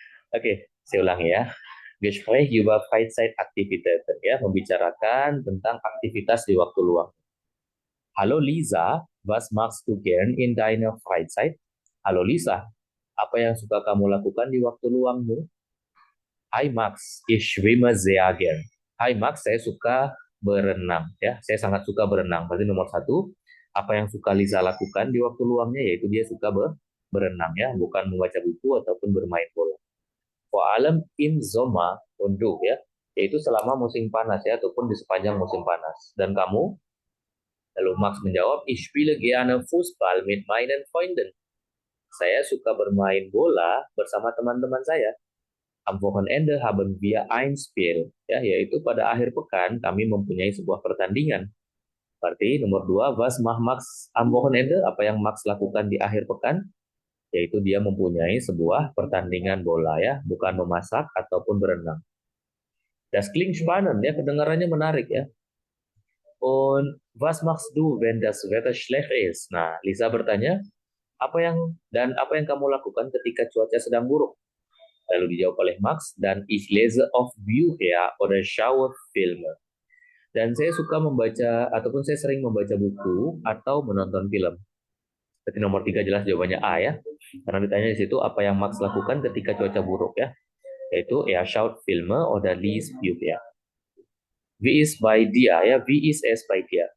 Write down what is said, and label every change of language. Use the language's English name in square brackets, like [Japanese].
[Indonesian] Oke, saya ulangi ya. [German] Gespräch über Freizeitaktivitäten [Indonesian] ya, membicarakan tentang aktivitas di waktu luang. [German] Halo Lisa, was machst du gern in deiner Freizeit? [Indonesian] Halo Lisa, apa yang suka kamu lakukan di waktu luangmu? [German] Hai Max, ich schwimme sehr gern. [Indonesian] Hai Max, saya suka berenang ya. Saya sangat suka berenang. Berarti nomor satu, apa yang suka Lisa lakukan di waktu luangnya, yaitu dia suka berenang ya, bukan membaca buku ataupun bermain bola. [German] Vor allem im Sommer und du [Indonesian] ya, yaitu selama musim panas ya, ataupun di sepanjang musim panas. Dan kamu? Lalu Max menjawab, [German] ich spiele gerne Fußball mit meinen Freunden. [Indonesian] Saya suka bermain bola bersama teman-teman saya. [German] Am Wochenende haben wir ein Spiel, [Indonesian] ya, yaitu pada akhir pekan kami mempunyai sebuah pertandingan. Berarti nomor 2, [German] was macht Max am Wochenende? [Indonesian] Apa yang Max lakukan di akhir pekan? Yaitu dia mempunyai sebuah pertandingan bola ya, bukan memasak ataupun berenang. [German] Das klingt spannend [Indonesian] ya, kedengarannya menarik ya. [German] Und was machst du, wenn das Wetter schlecht ist? [Indonesian] Nah, Lisa bertanya, apa yang kamu lakukan ketika cuaca sedang buruk? Lalu dijawab oleh Max, dan [German] ich lese oft Bücher oder schaue Filme. [Indonesian] Dan saya suka membaca, ataupun saya sering membaca buku atau menonton film. Berarti nomor 3 jelas jawabannya A ya. Karena ditanya di situ apa yang Max lakukan ketika cuaca buruk ya. [German] Yaitu schaut Filme oder liest Bücher. Wie ist bei dir ya, wie ist es bei dir?